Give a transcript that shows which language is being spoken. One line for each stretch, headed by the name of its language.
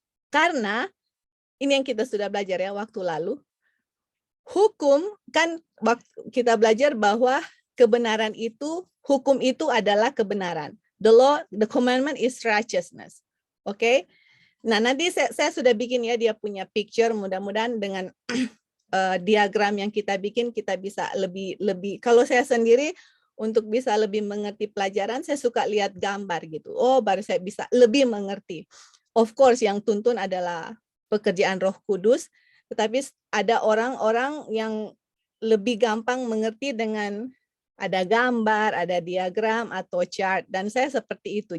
Indonesian: Karena ini yang kita sudah belajar ya waktu lalu. Hukum kan kita belajar bahwa kebenaran itu, hukum itu adalah kebenaran.
English: The law, the commandment is righteousness.
Indonesian: Oke? Nah, nanti saya sudah bikin ya dia punya picture, mudah-mudahan dengan diagram yang kita bikin kita bisa lebih kalau saya sendiri untuk bisa lebih mengerti pelajaran saya suka lihat gambar gitu. Oh, baru saya bisa lebih mengerti.
English: Of course
Indonesian: yang tuntun adalah pekerjaan Roh Kudus, tetapi ada orang-orang yang lebih gampang mengerti dengan ada gambar, ada diagram atau chart, dan saya seperti itu.